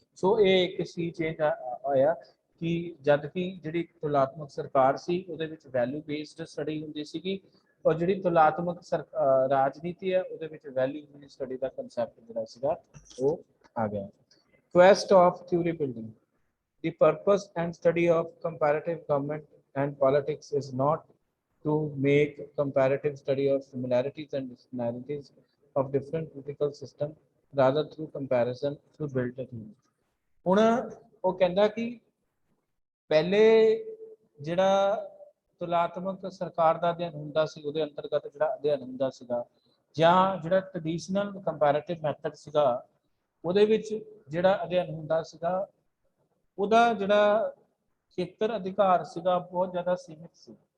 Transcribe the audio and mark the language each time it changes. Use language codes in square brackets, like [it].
[pa] ਸੋ ਇਹ ਇੱਕ ਸੀ ਚੇਂਜ ਆਇਆ ਕਿ ਜਦ ਕਿ ਜਿਹੜੀ ਤੁਲਾਤਮਕ ਸਰਕਾਰ ਸੀ ਉਹਦੇ ਵਿੱਚ ਵੈਲਿਊ ਬੇਸਡ ਸਟੱਡੀ ਹੁੰਦੀ ਸੀਗੀ, ਔਰ ਜਿਹੜੀ ਤੁਲਾਤਮਕ ਰਾਜਨੀਤੀ ਹੈ ਉਹਦੇ ਵਿੱਚ ਵੈਲਿਊ ਬੇਸਡ ਸਟੱਡੀ ਦਾ ਕਨਸੈਪਟ ਜਿਹੜਾ ਸੀਗਾ ਉਹ ਆ ਗਿਆ। Quest of theory building. [en] The purpose and study of comparative government and politics is not to make comparative study of similarities and dissimilarities of different political systems, rather through comparison to build a theory. [pa] ਹੁਣ ਉਹ ਕਹਿੰਦਾ ਕਿ ਪਹਿਲੇ ਜਿਹੜਾ ਤੁਲਾਤਮਕ ਸਰਕਾਰ ਦਾ ਅਧਿਐਨ ਹੁੰਦਾ ਸੀ ਉਹਦੇ ਅੰਤਰਗਤ ਜਿਹੜਾ ਅਧਿਐਨ ਹੁੰਦਾ ਸੀਗਾ, ਜਾਂ ਜਿਹੜਾ ਟ੍ਰੈਡੀਸ਼ਨਲ ਕੰਪੈਰੇਟਿਵ ਮੈਥਡ ਸੀਗਾ ਉਹਦੇ ਵਿੱਚ ਜਿਹੜਾ ਅਧਿਐਨ ਹੁੰਦਾ ਸੀਗਾ, ਉਹਦਾ ਜਿਹੜਾ ਖੇਤਰ ਅਧਿਕਾਰ ਸੀਗਾ ਬਹੁਤ ਜ਼ਿਆਦਾ ਸੀਮਿਤ ਸੀ।